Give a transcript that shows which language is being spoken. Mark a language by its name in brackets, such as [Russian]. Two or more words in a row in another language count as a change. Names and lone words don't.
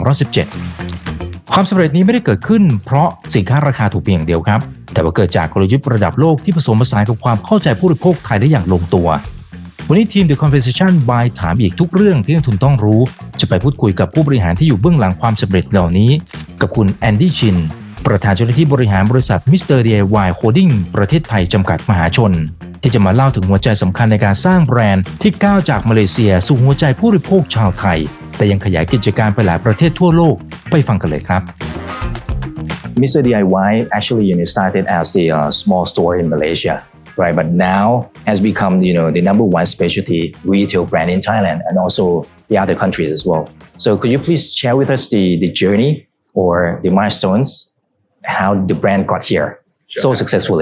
[Thai] 2017 ความสำเร็จนี้ไม่ได้เกิดขึ้นเพราะสินค้าราคาถูกเพียงอย่างเดียวครับแต่ว่าเกิดจากกลยุทธ์ระดับโลกที่ผสมผสานกับความเข้าใจผู้บริโภคไทยได้อย่างลงตัววันนี้ทีม The Conversation by ถามอีกทุกเรื่องที่นักทุนต้องรู้จะไปพูดคุยกับผู้บริหารที่อยู่เบื้องหลังความสำเร็จเหล่านี้กับคุณแอนดี้ชินประธานเจ้าหน้าที่บริหารบริษัท Mr. D.I.Y Holding ประเทศไทยจำกัดมหาชนที่จะมาเล่าถึงหัวใจสำคัญในการสร้างแบรนด์ที่ก้าวจากมาเลเซียสู่หัวใจผู้บริโภคชาวไทยแต่ยังขยายกิจการไปหลายประเทศทั่วโลกไปฟังกันเลยครับ [English] Mr. D.I.Y actually started as a small store in Malaysia, right? But now has become the number one specialty retail brand in Thailand and also the other countries as well. So could you please share with us the journey or the milestones, how the brand got here so successfully?